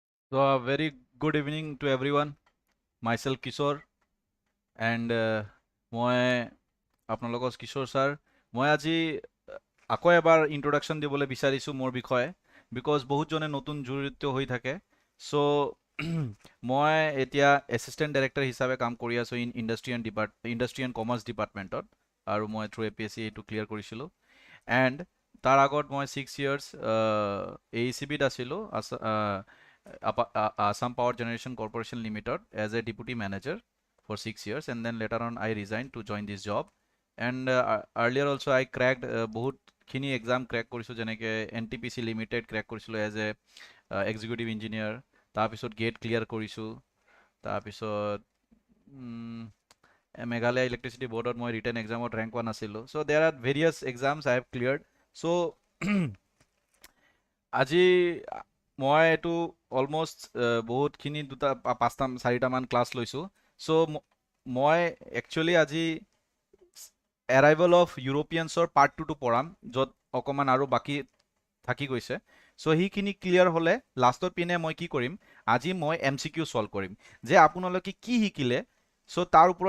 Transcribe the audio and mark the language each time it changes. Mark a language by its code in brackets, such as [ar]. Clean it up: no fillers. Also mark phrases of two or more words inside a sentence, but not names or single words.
[en] So a very good evening to everyone. Myself Kishore and [as] মই আপোনালোকৰ কিশোৰ ছাৰ মই আজি আকৌ এবাৰ ইন্ট্ৰডাকশ্যন দিবলৈ বিচাৰিছোঁ মোৰ বিষয়ে বিকজ বহুতজনে নতুন জড়িত হৈ থাকে চ' মই এতিয়া [en] assistant director [as] হিচাপে কাম কৰি আছোঁ ইণ্ডাষ্ট্ৰি এণ্ড কমাৰ্চ ডিপাৰ্টমেণ্টত আৰু মই থ্ৰু APSC এইটো ক্লিয়াৰ কৰিছিলোঁ এণ্ড তাৰ আগত মই 6 years AECBত আছিলোঁ [en] Assam Power Generation Corporation Limited as a deputy manager for 6 years and then later on I resigned to join this job and earlier also I cracked [as] বহুত খিনি [en] exam crack [as] কৰিছোঁ যেনেকৈ [en] NTPC Limited crack কৰিছিলোঁ as a executive engineer [as] তাৰপিছত গেট ক্লিয়াৰ কৰিছোঁ তাৰপিছত মেঘালয় ইলেক্ট্ৰিচিটি বৰ্ডত মই [en] written examত [as] ৰেংক পোৱা নাছিলোঁ চ' [en] there are various exams I have [as] ক্লিয়াৰ্ড চ' আজি মই এইটো অলমষ্ট বহুতখিনি পাঁচটা চাৰিটামান ক্লাছ লৈছোঁ চ' মই একচুৱেলি আজি [en] Arrival of Europeansৰ [as] পাৰ্ট 2টো পঢ়াম য'ত অকণমান আৰু বাকী থাকি গৈছে চ' সেইখিনি ক্লিয়াৰ হ'লে লাষ্টৰ পিনে মই কি কৰিম আজি মই MCQ ছল্ভ কৰিম যে আপোনালোকে কি শিকিলে চ' তাৰ ওপৰত